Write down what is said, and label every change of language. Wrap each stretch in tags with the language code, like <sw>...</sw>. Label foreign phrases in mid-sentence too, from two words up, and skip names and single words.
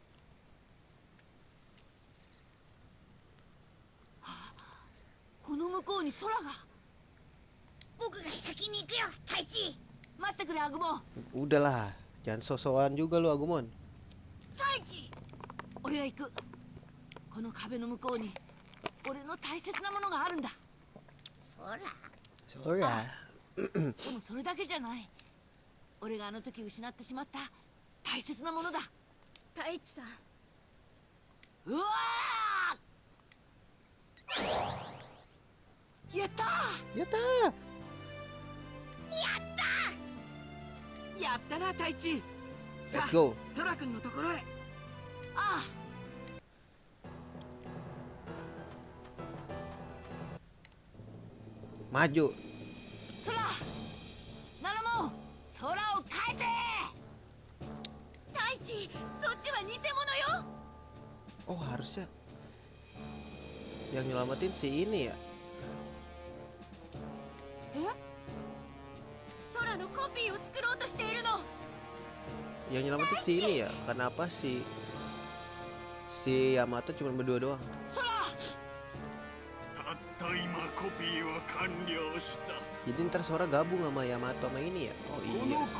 <id>Udahlah, jangan sosokan juga lu Agumon. Sora.</id> <ja>でもそれだけじゃない。俺があの時失ってしまった大切なものだ。太一さん。うわー！やったー！やったやったな太一。</ja> <en>ー。Let's go。</en> <ja>ソラ君のところへ。ああ。</ja> <id>Maju。</id> <ja>ソラ。ナナモン、空を返せ。太一、そっちは偽物よ。</ja> <id>Oh harusnya yang nyelamatin si ini ya.</id> <ja>空のコピーを作ろうとしているの。</ja> <id>Yang nyelamatin si ini ya. Kenapa si Yamato cuma berdua doang?</id> <ja>空。</ja> <id>Jadi ntar Sora gabung sama Yamato sama ini ya. Oh iya.</id>